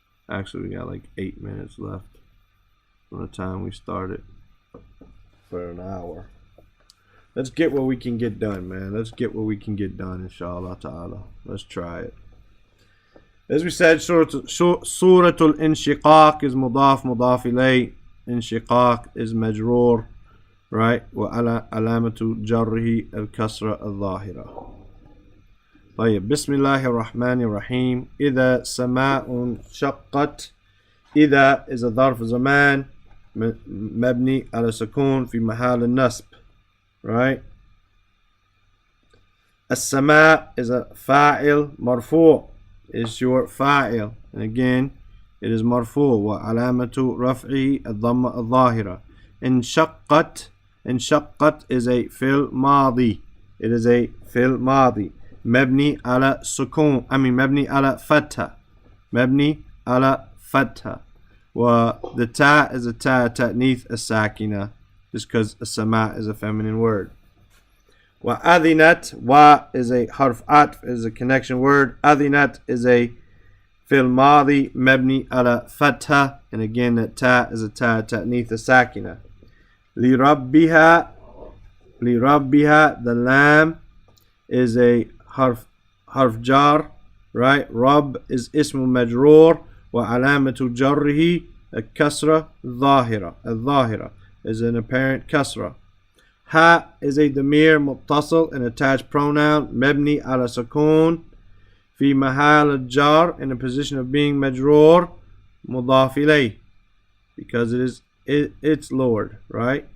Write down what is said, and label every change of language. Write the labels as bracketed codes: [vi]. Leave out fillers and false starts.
[en] Actually, we got like 8 minutes left from the time we started for an hour. Let's get what we can get done, man. Let's get what we can get done, inshallah ta'ala. Let's try it. As we said, Surah Al-Inshiqaq is mudaf ilay. Inshiqaq is majroor. Right? [ar] وعلامة جره الكسرة الظاهرة. طيب. بسم الله الرحمن الرحيم. إذا سماء شقت. إذا is a ظرف زمان مبني على سكون في محل النصب. [en] Right? [ar] السماء is a فاعل مرفوع. [en] Is your فاعل. And again, it is مرفوع. [ar] وعلامة رفعه الضمة الظاهرة. انشقت. انشقت is a فعل ماضي. [en] It is a فعل ماضي. [ar] مبني على سكون. مبني على فتحة. مبني على فتحة. [en] The ta is a ta ta'nith as-sakina, just because as-sama is a feminine word. وَأَذِنَتْ. Wa is a harf atf, is a connection word. أَذِنَتْ is a fi'l madi mabni ala fatha, and again that ta is a ta ta'nith as-sakina. [ar] لِرَبِّهَا. لِرَبِّهَا. [en] The lam is a harf jar, right? Rabb is ismu majroor. [ar] وعلامة جره الكسرة الظاهرة. [en] الظاهرة is an apparent kasra. Ha is a damir متصل, an attached pronoun [ar] مبني على سكون في محل الجار, [en] in a position of being majroor مضاف إليه, because it's Lord, right?